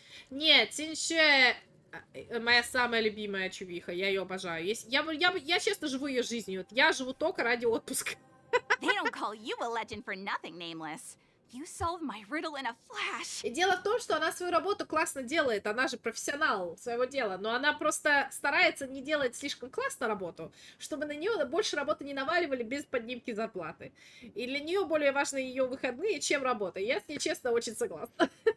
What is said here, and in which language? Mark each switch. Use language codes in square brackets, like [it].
[ru] Нет, Тиньше моя самая любимая чувиха. Я ее обожаю. Я честно живу ее жизнью. Я живу только ради отпуска. [en] They don't call you a legend for nothing, Nameless. You solved my riddle in a flash. [ru] И дело в том, что она свою работу классно делает. Она же профессионал своего дела. Но она просто старается не делать слишком классно работу, чтобы на нее больше работы не наваливали без поднимки зарплаты. И для нее более важны ее выходные, чем работа. Я с ней, честно, очень согласна.